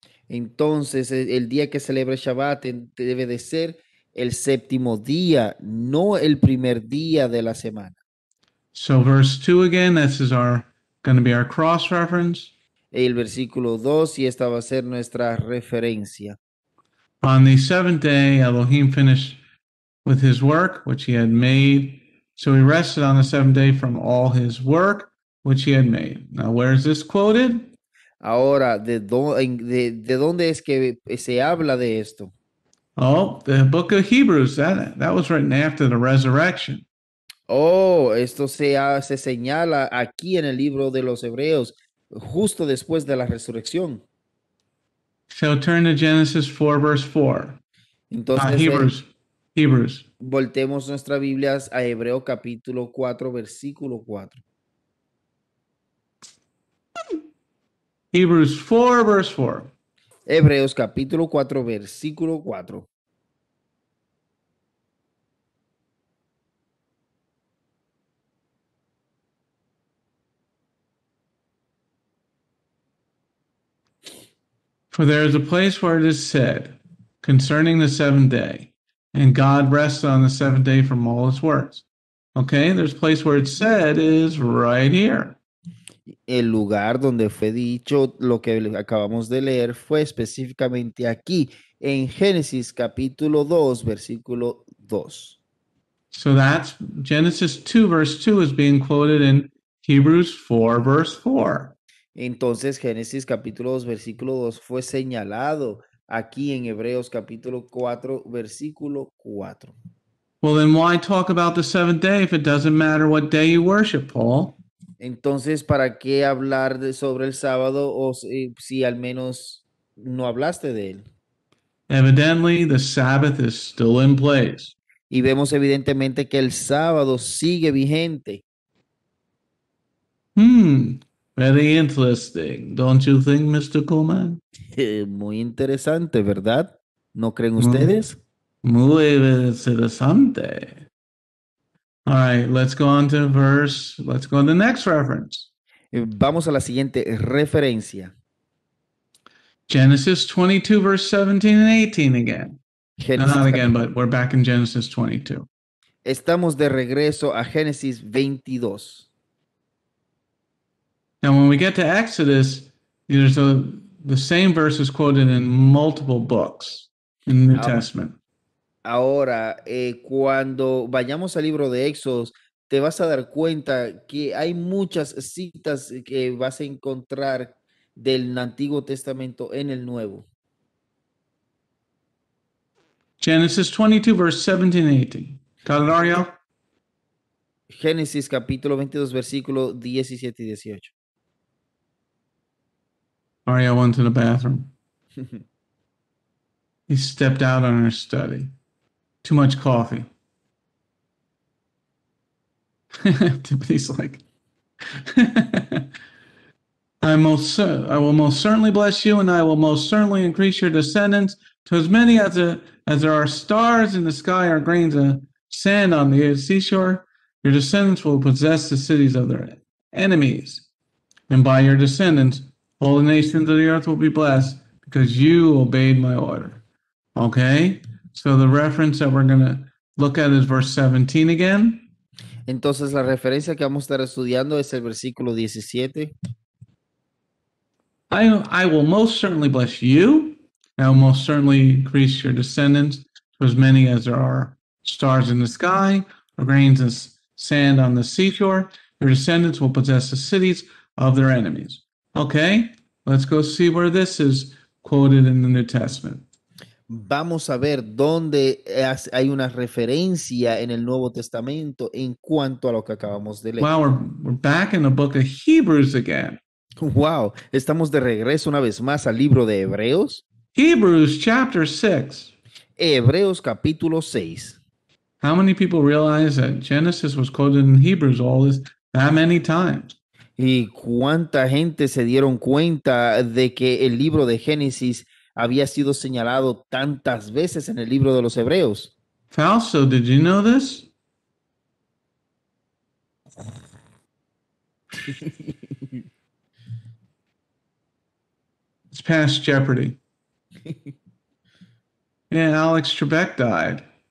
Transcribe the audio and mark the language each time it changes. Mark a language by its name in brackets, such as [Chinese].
[Spanish] Entonces, el día que celebra Shabbat debe de ser el séptimo día, no el primer día de la semana. [English] So verse 2 again, this is going to be our cross reference. [Spanish] El versículo 2, y esta va a ser nuestra referencia. [English] On the seventh day, Elohim finished with his work, which he had made. So he rested on the seventh day from all his work, which he had made. Now, where is this quoted? [Spanish] Ahora, ¿de dónde es que se habla de esto? [English] Oh, the book of Hebrews. That was written after the resurrection. [Spanish] Oh, esto se señala aquí en el libro de los Hebreos, justo después de la resurrección. [English] So turn to Genesis 4, verse 4. [Spanish] Entonces, [English] Hebrews. [Spanish] voltemos nuestras Biblias a Hebreo capítulo 4, versículo 4. [English] Hebrews 4, verse 4. [Spanish] Hebreos capítulo 4, versículo 4. [English] For there is a place where it is said concerning the seventh day, and God rested on the seventh day from all his works. Okay, there's a place where it's said is right here. [Spanish] El lugar donde fue dicho lo que acabamos de leer fue específicamente aquí, en Génesis capítulo 2, versículo 2. [English] So that's Genesis 2, verse 2 is being quoted in Hebrews 4, verse 4. [Spanish] Entonces, Génesis capítulo 2, versículo 2 fue señalado aquí en Hebreos capítulo 4, versículo 4. [English] Well, then why talk about the seventh day if it doesn't matter what day you worship, Paul? [Spanish] Entonces, ¿para qué hablar sobre el sábado o si al menos no hablaste de él? [English] Evidently, the Sabbath is still in place. [Spanish] Y vemos evidentemente que el sábado sigue vigente. [English] Very interesting, don't you think, Mr. Coleman? [Spanish] Muy interesante, ¿verdad? ¿No creen ustedes? Muy interesante. [English] All right, let's go on to the next reference. [Spanish] Vamos a la siguiente referencia. [English] Genesis 22, verse 17 and 18 again. No, [Spanish] Génesis, [English] not again, but we're back in Genesis 22. [Spanish] estamos de regreso a Génesis 22. [English] Now, when we get to Exodus, the same verse is quoted in multiple books in the New Testament. [Spanish] Ahora, cuando vayamos al libro de Éxodo, te vas a dar cuenta que hay muchas citas que vas a encontrar del Antiguo Testamento en el Nuevo. [English] Genesis 22, verse 17 and 18. Got it, Ariel? [Spanish] Génesis capítulo 22, versículo 17 y 18. [English] Ariel went to the bathroom. He stepped out on her study. Too much coffee. Tiffany's like, I will most certainly bless you, and I will most certainly increase your descendants to as many as there are stars in the sky or grains of sand on the seashore. Your descendants will possess the cities of their enemies, and by your descendants, all the nations of the earth will be blessed because you obeyed my order. Okay, so the reference that we're going to look at is verse 17 again. [Spanish] Entonces la referencia que vamos a estar estudiando es el versículo 17. [English] I will most certainly bless you. I will most certainly increase your descendants to as many as there are stars in the sky or grains of sand on the seashore. Your descendants will possess the cities of their enemies. Okay, let's go see where this is quoted in the New Testament. [Spanish] Vamos a ver dónde hay una referencia en el Nuevo Testamento en cuanto a lo que acabamos de leer. [English] Wow, we're back in the book of Hebrews again. [Spanish] Wow, estamos de regreso una vez más al libro de Hebreos. [English] Hebrews chapter 6. [Spanish] Hebreos capítulo 6. [English] How many people realize that Genesis was quoted in Hebrews that many times? [Spanish] ¿Y cuánta gente se dieron cuenta de que el libro de Génesis había sido señalado tantas veces en el libro de los Hebreos? [English] Fausto, did you know this? It's past Jeopardy. Yeah, Alex Trebek died.